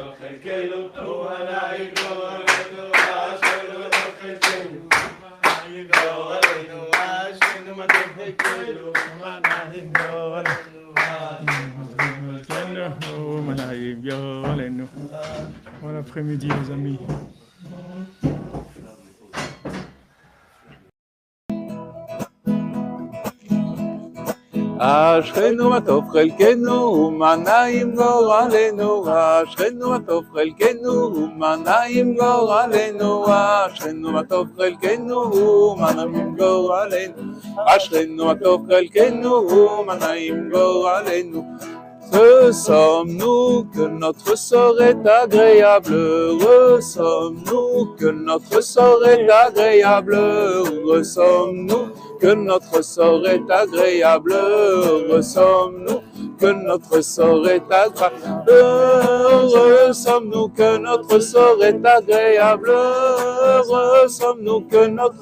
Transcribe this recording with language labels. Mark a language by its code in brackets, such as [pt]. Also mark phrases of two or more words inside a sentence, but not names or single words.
[he] חלקנו, ומנעים גורלנו, אשרינו מה טוב חלקנו. ומנעים גורלנו, אשרינו מה טוב חלקנו. ומנעים גורלנו, [fr] Bon après-midi les amis. [he] אשרינו מה טוב חלקנו ומה נעים גורלנו, אשרינו מה טוב חלקנו ומה נעים גורלנו, אשרינו מה טוב חלקנו ומה נעים גורלנו, אשרינו מה טוב חלקנו ומה נעים גורלנו. [fr] Heureux sommes-nous que notre sort est agréable, heureux sommes-nous que notre sort est agréable, heureux sommes-nous que notre sort est agréable, heureux sommes-nous que notre sort est agréable, heureux sommes-nous que notre sort est agréable, heureux sommes-nous que notre